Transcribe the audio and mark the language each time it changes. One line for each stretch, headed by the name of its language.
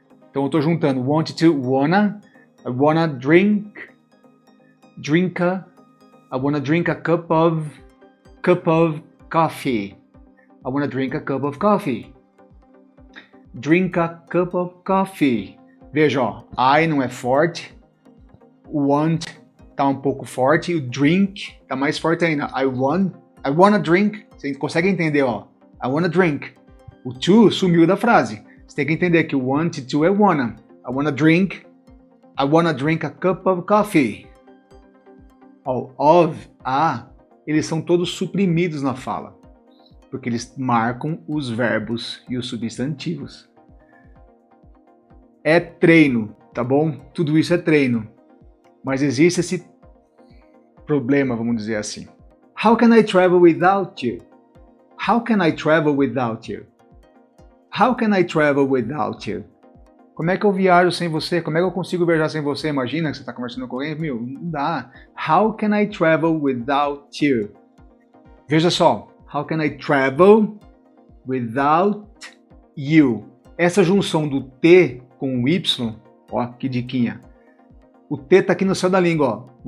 Portuguese: Então eu tô juntando want to, wanna.
English: I wanna drink. Drinka. I wanna drink a cup of coffee. I wanna drink a cup of coffee. Drink a cup of coffee.
Portuguese: Veja, ó, I não é forte. O want tá um pouco forte. O drink tá mais forte ainda.
English: I wanna drink.
Portuguese: Você consegue entender, ó.
English: I wanna drink.
Portuguese: O to sumiu da frase. Você tem que entender que o want to é wanna.
English: I wanna drink a cup of coffee.
Portuguese: Ó, of, a, eles são todos suprimidos na fala. Porque eles marcam os verbos e os substantivos. É treino, tá bom? Tudo isso é treino. Mas existe esse problema, vamos dizer assim.
English: How can I travel without you? How can I travel without you? How can I travel without you?
Portuguese: Como é que eu viajo sem você? Como é que eu consigo viajar sem você? Imagina que você está conversando com alguém. Meu, não dá.
English: How can I travel without you?
Portuguese: Veja só.
English: How can I travel without you?
Portuguese: Essa junção do T com o Y, ó, que diquinha. O T tá aqui no céu da língua, ó.